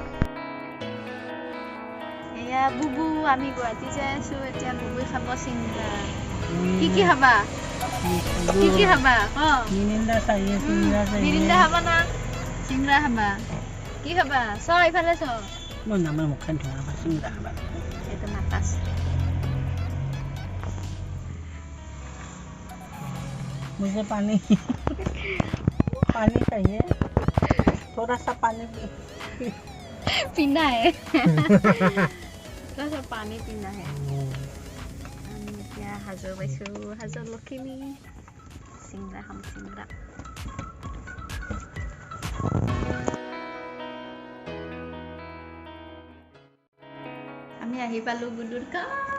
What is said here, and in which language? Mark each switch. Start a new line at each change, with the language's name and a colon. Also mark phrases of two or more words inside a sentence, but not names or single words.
Assamese: এয়া বুবু, আমি গুৱাহাটী যাই আছোঁ। এতিয়া বুবুই খাব চিংৰা। কি খাবা? কি খাবা? মিৰিণ্ডা খাবা না চিংৰা খাবা? কি খাবা? চ ইফালে চ। মই নামৰ মুখখন ধোৱা চিংৰা খাবা। এইটো মাতাছ।
Hindi: मुझे पानी पानी चाहिए, थोड़ा सा पानी पीना है। थोड़ा सा पानी पीना है।
Assamese: আমি এতিয়া হাজৰ পাইছোঁ, হাজৰ লখিমী। চিংৰা খাম, চিংৰা। আমি আহি পালোঁ গুডুৰ গাঁও।